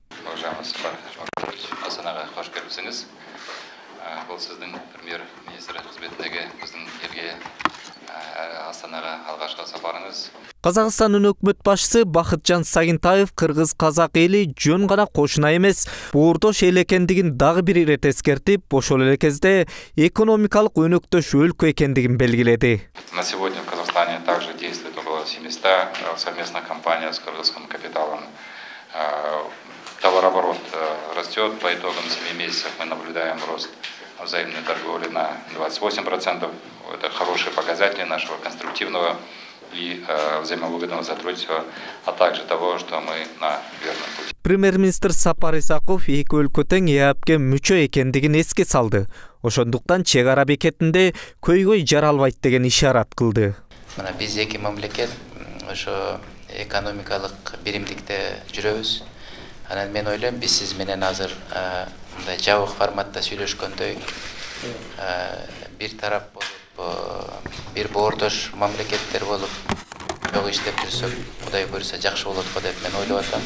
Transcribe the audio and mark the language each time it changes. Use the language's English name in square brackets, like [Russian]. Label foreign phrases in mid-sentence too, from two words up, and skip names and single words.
[Kyrgyz] Астанага кош келипсиңиз. Бул сиздин премьер-министр кызметиндеги биздин элге Астанага алгачкы сапарыңыз. Казакстандын өкмөт башчысы Бакытжан Сагынтаев кыргыз-казак эли жөн гана кошуна эмес, боордош эл экендигин дагы бир ирет эскертип, ошол эле кезде экономикалык өнөктөш өлкө экендигин белгиледи. [Russian] На сегодня в Казахстане также действует около 700 совместных компаний с кыргызским капиталом. Товарооборот растет. По итогам 7 месяцев мы наблюдаем рост взаимной торговли на 28%. Это хорошие показатели нашего конструктивного и взаимовыгодного сотрудничества, а также того, что мы на верном пути. [Kyrgyz] Премьер-министр Сапар Исаков эки өлкө тең ЭАПке мүчө экендигин эске салды. Ошондуктан чек ара бекетинде көйгөй жаралбайт деген ишарат кылды. Мына биз эки мамлекет ошо экономикалык биримдикте жүрөбүз. Анан мен ойлойм, биз сиз менен азыр мындай жабык форматта сүйлөшкөндөй бир тарап болуп, бир боордош мамлекеттер болуп жок иштеп жүрсөк, Кудай буйруса жакшы болот го деп мен ойлоп атам.